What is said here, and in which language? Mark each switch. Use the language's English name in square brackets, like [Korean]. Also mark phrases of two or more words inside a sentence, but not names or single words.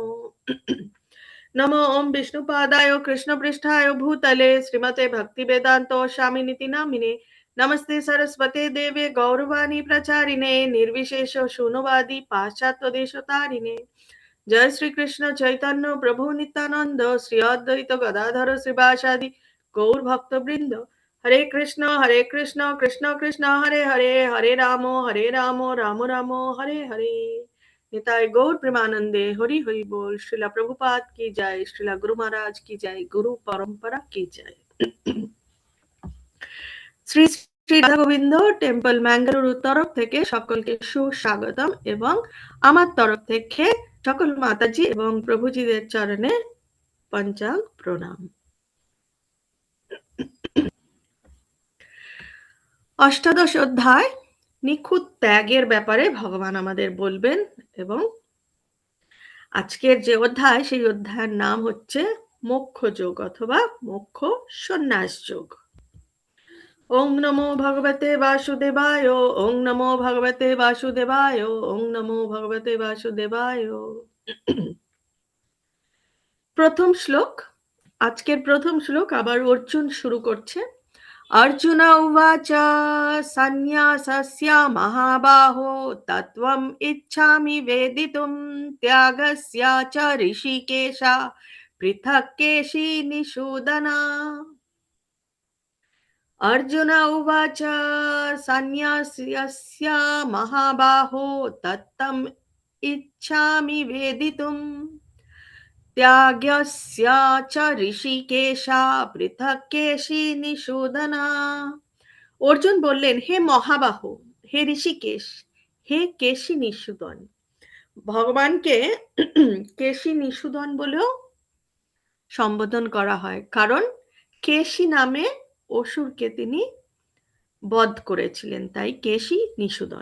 [Sanskrit] नमो ओम विष्णुपादाय कृष्णपृष्ठाय भूतले श्रीमते भक्तिवेदान्तो स्वामिनिति नामिने। नमस्ते सरस्वते देवे गौरवाणी प्रचारिणे निर्विशेष शून्यवादी पाश्चात्य देशतारिणे। जय श्री कृष्ण चैतन्य प्रभु नित्यानंद श्री अद्वैत गदाधर श्रीवासादि गौर भक्त वृंद। हरे कृष्ण कृष्ण कृष्ण हरे हरे, हरे राम राम राम हरे हरे। निताय गौर प्रेमानंदे हरि हरि बोल। [Hindi] श्रीला प्रभुपाद की जय, श्रीला गुरु महाराज की जय, गुरु परंपरा की जय। [Bangla] শ্রী শ্রী রাধা গোবিন্দ টেম্পল ম্যাঙ্গালুরুর তরফ থেকে সকলকে সুস্বাগতম এবং আমার তরফ থেকে সকল মাতাজি এবং প্রভুজিদের চরণে পঞ্চাঙ্গ প্রণাম। অষ্টাদশ অধ্যায় নিখুঁত ত্যাগের ব্যাপারে ভগবান আমাদের বলবেন এবং আজকের যে অধ্যায় সেই অধ্যায়ের নাম হচ্ছে মোক্ষ যোগ অথবা মোক্ষ সন্ন্যাস যোগ। [Sanskrit] ওং নমো ভগবতে বাসুদেবায়, ওং নমো ভগবতে বাসুদেবায়, ওং নমো ভগবতে বাসুদেবায়। [Bangla] প্রথম শ্লোক, আজকের প্রথম শ্লোক আবার অর্জুন শুরু করছে। [Sanskrit] अर्जुन उवाच सन्न्यासस्य महाबाहो तत्त्वम् इच्छामि वेदितुं त्यागस्य च ऋषिकेश पृथक् केशिनिषूदन। अर्जुन उवाच सन्न्यासस्य महाबाहो तत्त्वम् इच्छामि वेदितुं त्यागस्य च ঋষিকেশ পৃথক কেশিনিষূদন। [Bangla] অর্জুন বললেন, হে মহাবাহ, হে ঋষিকেশ, হে কেশি নিষূদন। ভগবানকে কেশি নিষূদন বলেও সম্বোধন করা হয়, কারণ কেশি নামে অসুরকে তিনি বধ করেছিলেন, তাই কেশি নিষূদন।